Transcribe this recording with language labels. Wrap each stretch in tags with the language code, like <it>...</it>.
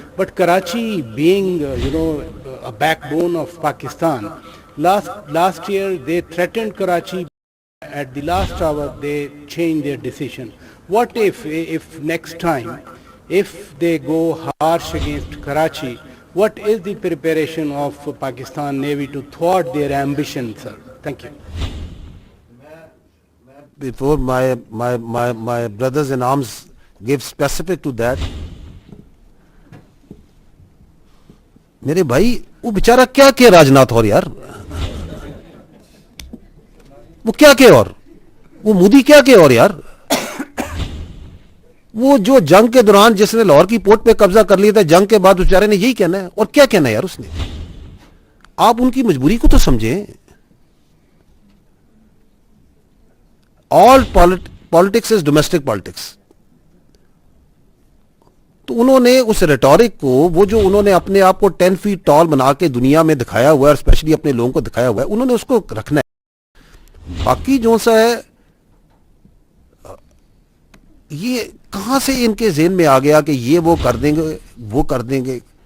<en>But Karachi being a backbone of Pakistan, last year they threatened Karachi. At the last hour they changed their decision. What if next time, if they go harsh against Karachi, what is the preparation of Pakistan Navy to thwart their ambition, sir? Thank you. Before my brothers in arms give specific to that,</en> <ur>میرے بھائی وہ بیچارہ کیا کہ راجناتھ اور یار, وہ کیا کہ اور وہ مودی کیا کہ اور یار, وہ جو جنگ کے دوران جس نے لاہور کی پورٹ پہ قبضہ کر لیا تھا, جنگ کے بعد بیچارے نے یہی کہنا ہے. اور کیا کہنا ہے یار اس نے؟ آپ ان کی مجبوری کو تو سمجھیں.</ur> <en>all politics is domestic politics.</en> <ur>تو انہوں نے اس ریٹورک کو, وہ جو انہوں نے اپنے آپ کو 10 feet tall بنا کے دنیا میں دکھایا ہوا ہے, اور اسپیشلی اپنے لوگوں کو دکھایا ہوا ہے, انہوں نے اس کو رکھنا ہے. باقی جو سا ہے, یہ کہاں سے ان کے ذہن میں آ گیا کہ یہ وہ کر دیں گے, وہ کر دیں گے.</ur>